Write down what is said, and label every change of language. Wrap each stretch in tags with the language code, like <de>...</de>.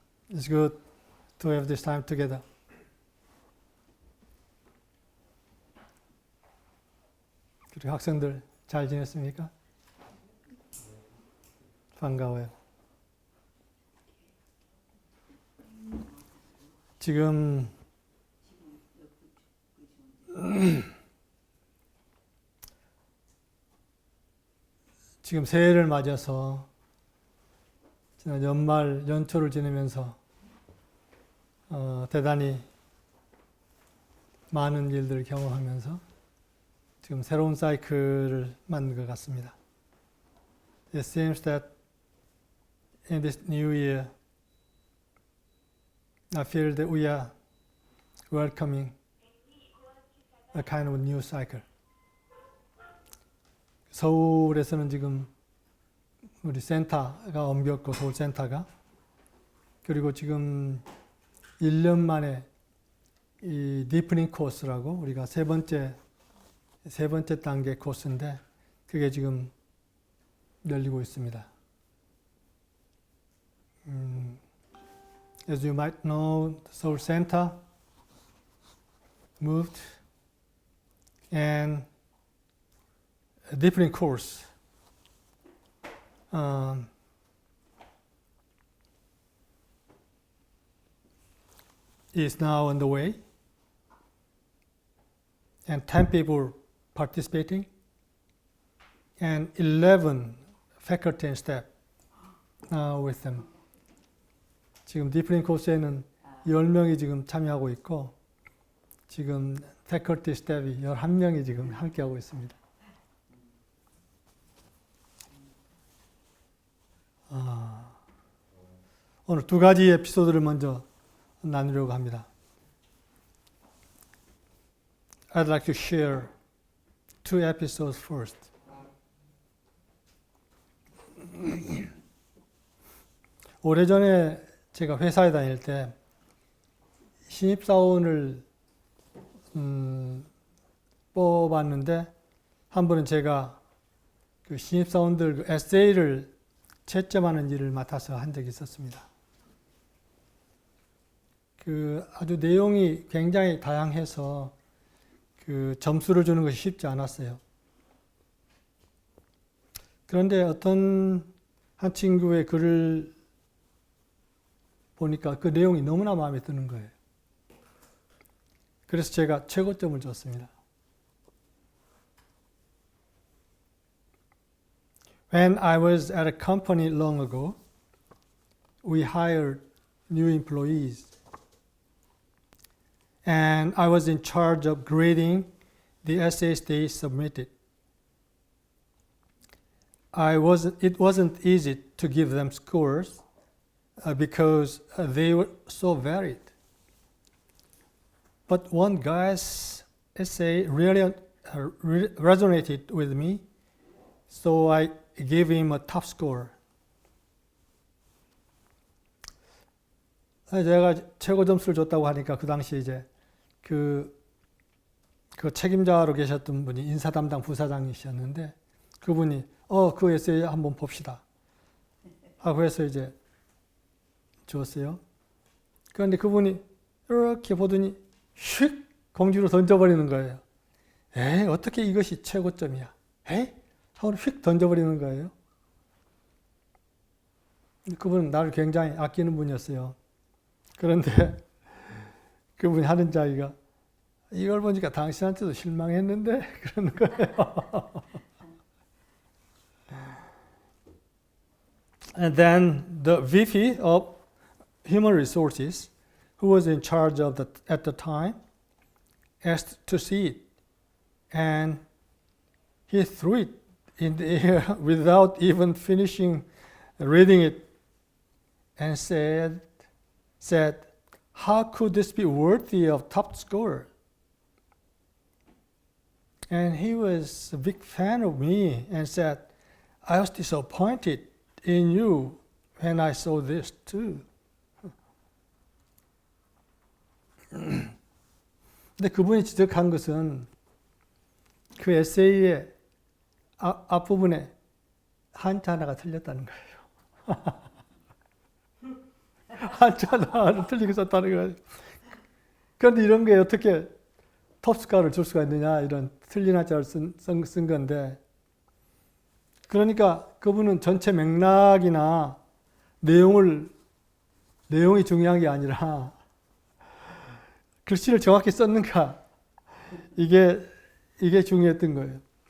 <en>It's good to have this time together.</en> <ko>그리고 학생들 잘 지냈습니까? 반가워요. 지금 새해를 맞아서 지난 연말 연초를 지내면서 대단히 많은 일들을 경험하면서 지금 새로운 사이클을 만든 것 같습니다.</ko> <en>It seems that in this new year, I feel that we are welcoming a kind of new cycle.</en> <ko>서울에서는 지금 우리 센터가 옮겼고, 서울 센터가. 그리고 지금 1년 만에 이 디프닝 코스라고 우리가 세 번째 단계 코스인데 그게 지금 열리고 있습니다.</ko> <en>As you might know, the Seoul Center moved and a different course is now on the way, and 10 people participating, and 11 faculty and staff with them.</en> <ko>지금 디프닝 코스에는 10명이 지금 참여하고 있고, 지금</ko> <en>faculty staff</en> <ko>이 11명이 지금 함께하고 있습니다. 오늘 두 가지 에피소드를 먼저 나누려고 합니다.</ko> <en>I'd like to share two episodes first.</en> <ko>오래전에 제가 회사에 다닐 때 신입사원을 뽑았는데 한 번은 제가 그 신입사원들 그 에세이를 채점하는 일을 맡아서 한 적이 있었습니다. 그 아주 내용이 굉장히 다양해서 그 점수를 주는 것이 쉽지 않았어요. 그런데 어떤 한 친구의 글을 보니까 그 내용이 너무나 마음에 드는 거예요. 그래서 제가 최고점을 줬습니다.</ko> <en>When I was at a company long ago, we hired new employees. And I was in charge of grading the essays they submitted. It wasn't easy to give them scores because they were so varied. But one guy's essay really resonated with me, so I gave him a top score.</en> <ko>제가 최고 점수를 줬다고 하니까 그 당시 이제 그 책임자로 계셨던 분이 인사 담당 부사장이셨는데 그분이 그 에세이 한번 봅시다 하고 해서 이제 주었어요. 그런데 그분이 이렇게 보더니 휙 공지로 던져버리는 거예요. 어떻게 이것이 최고점이야? 하고 휙 던져버리는 거예요. 그분은 나를 굉장히 아끼는 분이었어요. 그런데 그분이 하는 이야기가 이걸 보니까 당신한테도 실망했는데 그러는 거예요.</ko> <en>And then the VP of Human Resources, who was in charge of at the time, asked to see it, and he threw it in the air without even finishing reading it, and said, "How could this be worthy of top score?" And he was a big fan of me and said, "I was disappointed in you when I saw this too."</en> <ko>근데 그분이 지적한 것은 그 에세이의 앞부분에 한자 하나가 틀렸다는 거예요. 한자 하나를 틀리게 썼다는 거예요. 그런데 이런 게 어떻게 톱스카를 줄 수가 있느냐, 이런 틀린 한자를 쓴 건데, 그러니까 그분은 전체 맥락이나 내용이 중요한 게 아니라 글씨를 정확히 썼는가, 이게 중요했던 거예요.</ko>